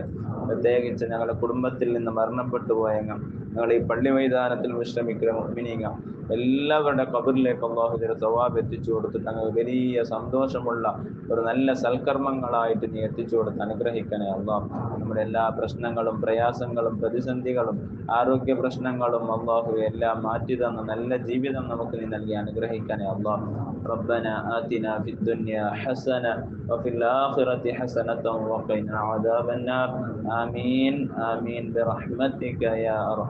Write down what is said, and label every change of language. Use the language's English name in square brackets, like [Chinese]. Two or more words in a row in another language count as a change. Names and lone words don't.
[Malayalam] പ്രത്യേകിച്ച് ഞങ്ങളുടെ കുടുംബത്തിൽ നിന്ന് മരണപ്പെട്ടു പോയ ഞങ്ങൾ ഈ പള്ളി മൈതാനത്തിൽ വിശ്രമിക്കുന്ന മുഅ്മിനീങ്ങൾ എല്ലാവരുടെ ഖബറിലേക്ക് അള്ളാഹു ഇതിന്റെ സവാബ് എത്തിച്ചു കൊടുത്തിട്ട് ഞങ്ങൾക്ക് വലിയ സന്തോഷമുള്ള ഒരു നല്ല സൽക്കർമ്മങ്ങളായിട്ട് നീ എത്തിച്ചു കൊടുത്ത് അനുഗ്രഹിക്കണേ അള്ളാഹ്. നമ്മുടെ എല്ലാ പ്രശ്നങ്ങളും പ്രയാസങ്ങളും പ്രതിസന്ധികളും ആരോഗ്യ പ്രശ്നങ്ങളും അള്ളാഹു എല്ലാം മാറ്റി തന്ന നല്ല ജീവിതം നമുക്ക് നീ നൽകി അനുഗ്രഹിക്കണേ അള്ളാഹ്. [Arabic] ربنا آتنا في الدنيا حسنة وفي الآخرة حسنة وقنا عذاب النار. آمين آمين برحمتك يا أرحم